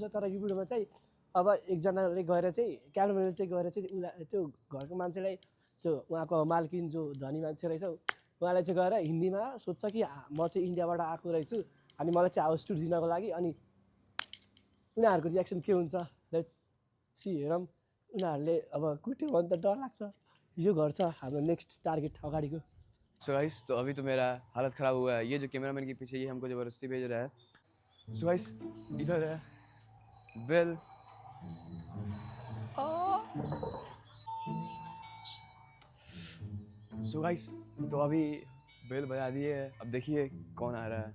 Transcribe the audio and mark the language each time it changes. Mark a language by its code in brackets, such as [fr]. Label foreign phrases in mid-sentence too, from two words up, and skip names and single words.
[ne] तर यो भिडियोमा चाहिँ अब एकजनाले गएर चाहिँ क्यामेराम्यानले चाहिँ गएर चाहिँ उसलाई त्यो घरको मान्छेलाई, त्यो उहाँको मालकिन जो धनी मान्छे रहेछ उहाँलाई चाहिँ गएर हिन्दीमा सोध्छ कि म चाहिँ इन्डियाबाट आएको रहेछु अनि मलाई चाहिँ हाउस टुर दिनको लागि। अनि उनीहरूको रियाक्सन के हुन्छ [en] let's see. [ne] हेरौँ उनीहरूले अब कुट्यो भने त डर लाग्छ। यो घर छ हाम्रो [en] next target [ne] अगाडिको। [en] so guys [hi] तो अभी तो मेरा हालत ख़राब हुआ है। ये जो कैमरामैन के पीछे ये हमको ज़बरदस्ती भेज रहा है। [en] so guys [hi] इधर है बेल। [en] so guys [hi] तो अभी बेल बजा दिए है, अब देखिए कौन आ रहा है।